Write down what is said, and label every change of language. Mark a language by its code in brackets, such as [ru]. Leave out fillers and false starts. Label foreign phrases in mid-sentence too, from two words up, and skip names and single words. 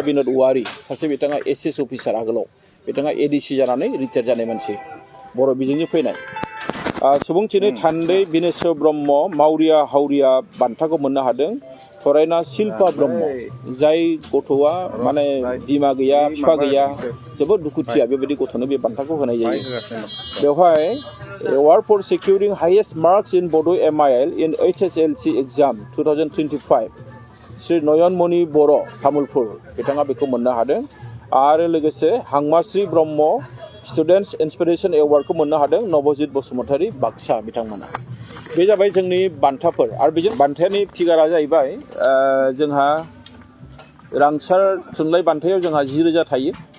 [brx] बिनोद औवारि सासे बिथाङा एसएस अफिसार आगोलाव बिथाङा एडिसि जानानै रिटायार जानाय मानसि बर' बिजोंनि फैनाय सुबुंथिनि थान्दै बिनेश्वर ब्रह्म मावरिया हावरिया बान्थाखौ मोननो हादों फरायना शिल्पा ब्रह्म जाय गथ'आ माने बिमा गैया बिफा गैया जोबोद दुखुथिया बेबायदि गथ'नो बे बान्थाखौ होनाय जायो बेवहाय [en] Award for securing highest marks in Bodo MIL in HSLC exam 2025 [brx] श्री नयनमणि बर' तामुलपुर बिथाङा बेखौ मोननो हादों आरो लोगोसे हांमाश्री ब्रह्म स्टुडेन्ट्स इन्सपिरेसन एवार्डखौ मोननो हादों नवजित बसुमतारी बाक्सा बिथांमोना बे जाबाय जोंनि बान्थाफोर आरो बेजों बान्थानि फिगारा जाहैबाय जोंहा रांसार थुनलाइ बान्थायाव जोंहा 10,000 थायो